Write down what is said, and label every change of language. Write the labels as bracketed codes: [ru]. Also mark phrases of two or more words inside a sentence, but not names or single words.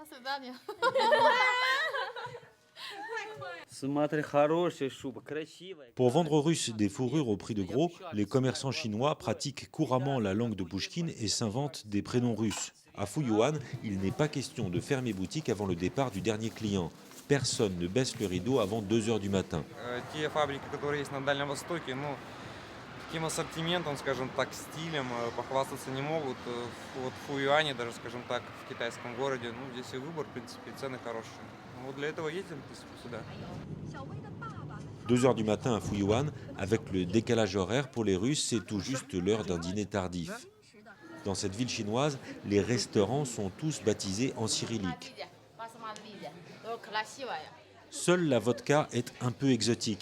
[fr] Pour vendre aux Russes des fourrures au prix de gros, les commerçants chinois pratiquent couramment la langue de Pouchkine et s'inventent des prénoms russes. À Fuyuan, il n'est pas question de fermer boutique avant le départ du dernier client. Personne ne baisse le rideau avant 2 heures du matin. [ru] Таким ассортиментом, скажем так, стилем похвастаться не могут. Вот в Фуюане, даже, скажем так, в китайском городе, ну, здесь и выбор, в принципе, и цены хорошие. Вот для этого ездим, в принципе, сюда. [fr] 2 heures du matin à Fuyuan, avec le décalage horaire pour les Russes, c'est tout juste l'heure d'un dîner tardif. Dans cette ville chinoise, les restaurants sont tous baptisés en cyrillique. Seule la vodka est un peu exotique.